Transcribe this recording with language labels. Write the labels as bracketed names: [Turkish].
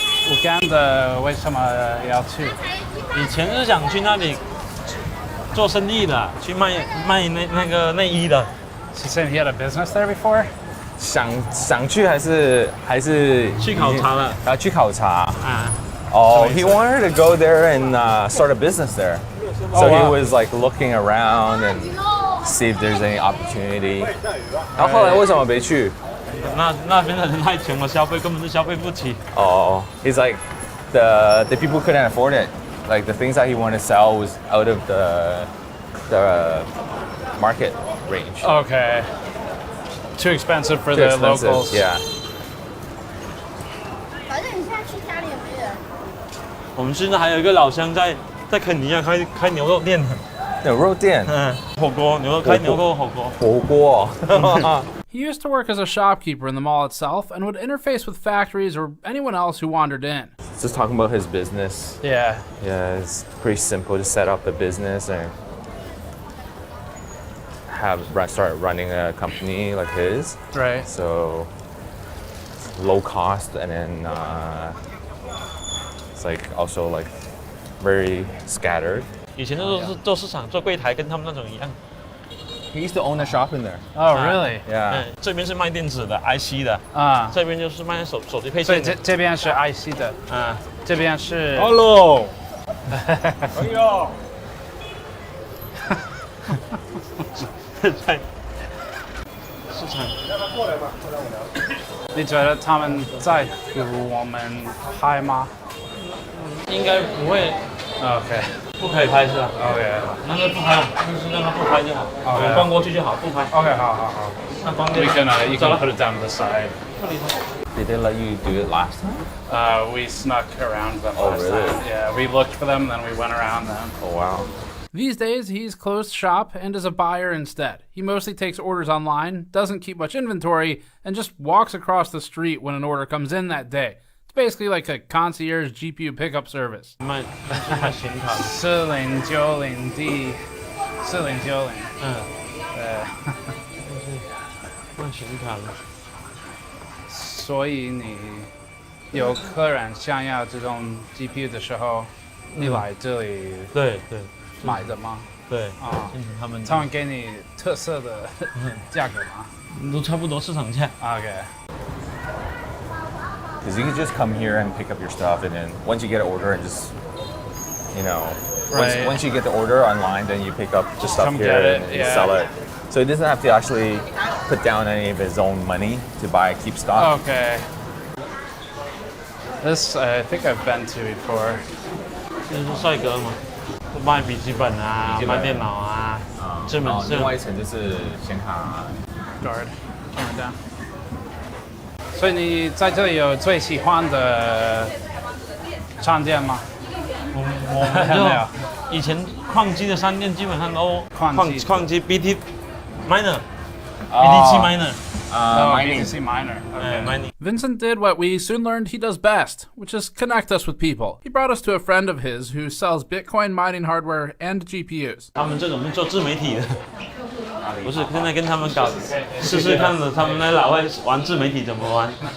[Chinese] Uganda 为什么要去？以前是想去那里做生意的，去卖那个内衣的。 [English] He said he had a business there before. [Chinese] 想去还是去考察了？然后去考察。 [English] Oh, he wanted to go there and start a business there. So he was like looking around and see if there's any opportunity. [Chinese] 然后后来为什么没去？那边的人太穷了，消费根本就消费不起。 [English] Oh, he's like the people couldn't afford it. Like the things that he wanted to sell was out of the market range. Okay. Too expensive for Too the expensive, locals. Yeah. [Chinese] 反正你现在去家里也没人。我们现在还有一个老乡在肯尼亚开牛肉店。牛肉店。火锅牛肉开牛肉火锅。火锅。 [English] He used to work as a shopkeeper in the mall itself and would interface with factories or anyone else who wandered in. Just talking about his business. Yeah. Yeah, it's pretty simple to set up a business and start running a company like his. Right. So low cost and then it's like also like very scattered. [Chinese] 以前都是做市场做柜台，跟他们那种一样。 [English] He used to own a shop in there. Oh, really? Yeah. [Chinese] 这边是卖电子的 IC 的啊，这边就是卖手机配所以件的。这边是 IC 的啊，这边是。 [English] Hello。 [Chinese] 哎呦。在市场。你觉得他们在乎我们拍吗？应该不会。 [English] OK。 [Chinese] 不可以拍是吧 [English] ？OK。 [Chinese] 那就不拍，就是让他不拍就好。我们逛过去就好，不拍。 OK， 好。那方便。 [English] You can put it down to the side. Did they let you do it last time? We snuck around them Oh, last really? time. Yeah, we looked for them, then we went around them. Oh, wow. These days, he's closed shop and is a buyer instead. He mostly takes orders online, doesn't keep much inventory, and just walks across the street when an order comes in that day. It's basically like a concierge GPU pickup service. [Chinese] 卖显卡。 4090D，4090。卖显卡的。所以你有客人想要这种 GPU 的时候，你来这里对买的吗？对啊，他们给你特色的价格吗？都差不多市场价。 [English] OK。 Because you can just come here and pick up your stuff, and then once you get an order and just, you know, Right. once you get the order online, then you pick up the stuff come here get it, and you yeah. sell it. So he doesn't have to actually put down any of his own money to buy keep stock. Okay. This I think I've been to before. [Chinese] 这是帅哥嘛，卖笔记本啊，卖电脑啊，这门是。另外一层就是显卡。 [English] Guard, camera down. [Chinese] 所以你在这里有最喜欢的商店吗？我们就以前矿机的商店基本上都矿机 [English] BT miner BTC miner BTC miner. mining. Vincent did what we soon learned he does best, which is connect us with people. He brought us to a friend of his who sells Bitcoin mining hardware and GPUs. [Chinese] 他们这种是做自媒体的，不是现在跟他们搞试试看的，他们在老外玩自媒体怎么玩。